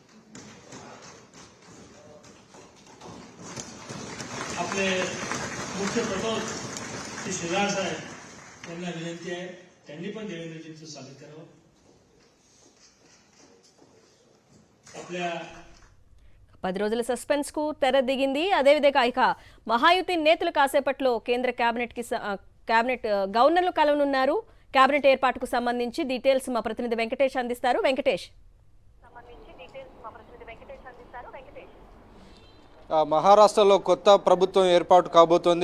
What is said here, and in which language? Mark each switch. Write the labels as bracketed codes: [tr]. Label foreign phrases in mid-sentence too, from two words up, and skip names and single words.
[mr] आपले मुख्य प्रबोध श्री श्रीराज साहेब त्यांना विनंती आहे त्यांनी पण देवेंद्रजींचं स्वागत करावं. आपल्या [te] 10 రోజుల సస్పెన్స్ కు తెర దిగింది. అదేవిధంగా ఇక మహాయుతి నేతలు కాసేపట్లో కేంద్ర కేబినెట్ గవర్నర్లు కలవనున్నారు. కేబినెట్ ఏర్పాటుకు సంబంధించి డీటెయిల్స్ మా ప్రతినిధి వెంకటేష్ అందిస్తారు. వెంకటేష్. మహారాష్ట్రలో కొత్త ప్రభుత్వం ఏర్పాటు కాబోతోంది.